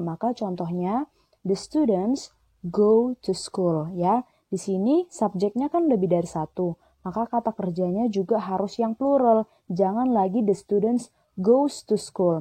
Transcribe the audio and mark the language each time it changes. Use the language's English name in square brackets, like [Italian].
[Indonesian] Maka contohnya [English] the students go to school [Indonesian] ya. Di sini subjeknya kan lebih dari satu. Maka kata kerjanya juga harus yang plural. Jangan lagi [English] the students goes to school.